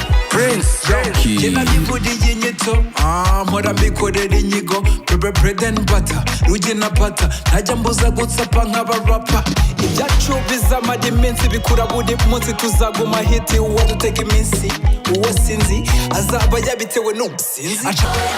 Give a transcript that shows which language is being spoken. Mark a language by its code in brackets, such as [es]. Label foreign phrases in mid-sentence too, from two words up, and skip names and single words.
[en] Prince. Key. [rw] Njye nabiguriye inyito, ah, mpora mbikorera inyigo. [en] Bread, bread and butter, [rw] rugi na pata. Ntajya mbuza gutsapa nk'abarapa. Ibyacu bizamara iminsi, bikura buri munsi. Tuzaguma hiti, uwo dutega iminsi. Uwo sinzi, azaba yabitewe n'ubusinzi. Aca-